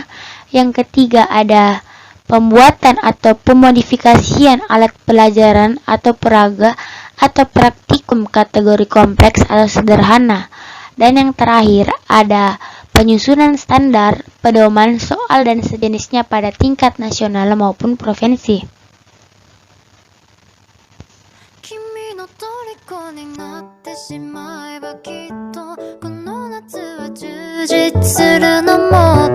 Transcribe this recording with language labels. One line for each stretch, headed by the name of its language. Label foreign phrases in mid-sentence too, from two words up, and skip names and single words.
Indonesian: Yang ketiga ada pembuatan atau pemodifikasian alat pelajaran atau peraga atau praktikum kategori kompleks atau sederhana. Dan yang terakhir ada penyusunan standar, pedoman, soal dan sejenisnya pada tingkat nasional maupun provinsi.
Japanese: 虜になってしまえばきっとこの夏は充実するのも